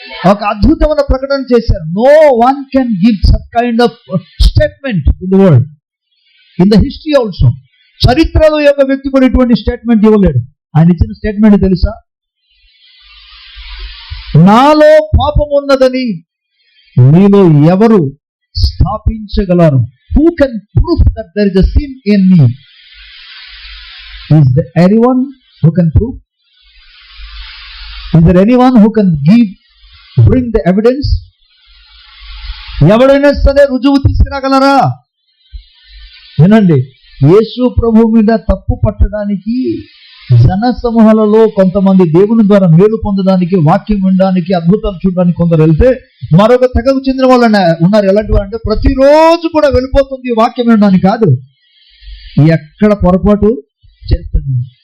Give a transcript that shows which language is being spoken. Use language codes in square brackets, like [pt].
[te] ఒక అద్భుతమైన ప్రకటన చేశారు. [en] No one can give such kind of statement in the world, in the history also. [te] చరిత్రలో యొక్క వ్యక్తి కూడా ఇటువంటి స్టేట్మెంట్ ఇవ్వలేడు. ఆయన ఇచ్చిన స్టేట్మెంట్ తెలుసా? నాలో పాపం ఉన్నదని మీలో ఎవరు స్థాపించగలరు? [en] Who can prove that there is a sin in me? Is there anyone who can prove? Is there anyone who can bring the evidence? [te] ఎవరైనా సరే రుజువు తీసుకురాగలరా? వినండి, యేసు ప్రభు మీద తప్పు పట్టడానికి జన సమూహాలలో కొంతమంది దేవుని ద్వారా మేలు పొందడానికి, వాక్యం వినడానికి, అద్భుతాలు చూడడానికి కొందరు వెళ్తే, మరొక తెగకు చెందిన వాళ్ళు ఉన్నారు. ఎలాంటి అంటే ప్రతిరోజు కూడా వెళ్ళిపోతుంది వాక్యం వినడానికి కాదు, ఎక్కడ పొరపాటు చేస్తుంది.